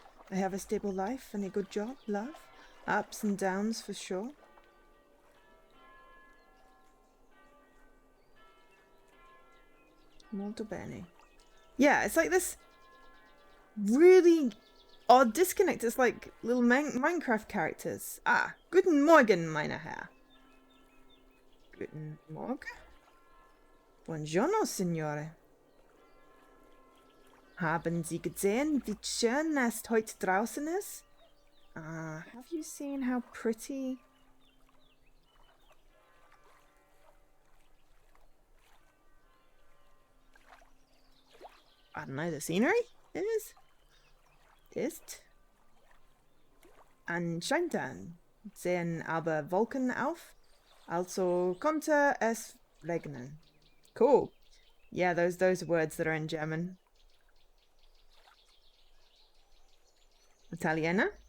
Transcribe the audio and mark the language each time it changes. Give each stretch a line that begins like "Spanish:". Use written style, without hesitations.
English: I have a stable life and a good job, love. Ups and downs for sure.
Italian: Molto bene.
English: Yeah, it's like this really odd disconnect. It's like little Minecraft characters.
German: Ah, guten Morgen, meine Herr. Guten Morgen?
Italian: Buongiorno, Signore.
German: Haben Sie gesehen, wie schön es heute draußen ist?
English: Have you seen how pretty? I don't know, the scenery ist.
German: Anscheinend sehen aber Wolken auf, also konnte es regnen.
English: Cool. Yeah, those are words that are in German.
Italian: Italiana?